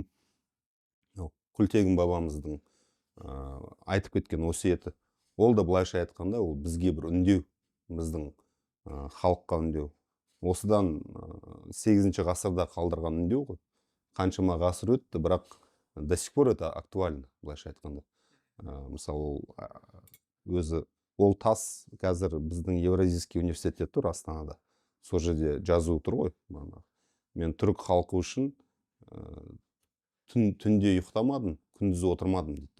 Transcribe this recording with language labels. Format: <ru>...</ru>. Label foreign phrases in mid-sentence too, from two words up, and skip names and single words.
<kk>Күлтегін бабамыздың айтып кеткен өсиеті. Ол да былайша айтқанда, ол бізге бір үндеу, біздің халыққа үндеу. Осыдан 8-ші ғасырда қалдырған үндеу ғой. Қаншама ғасыр өтті, бірақ</kk> <ru>до сих пор это актуально,</ru> <kk>былайша айтқанда. Мысалы, өзі ол тас қазір біздің Евразийский университетте тұр, Астанада. Сол жерде жазу тұр ғой. Мен түрік халқы үшін түнде ұйықтамадым, күндіз отырмадым дейді.</kk>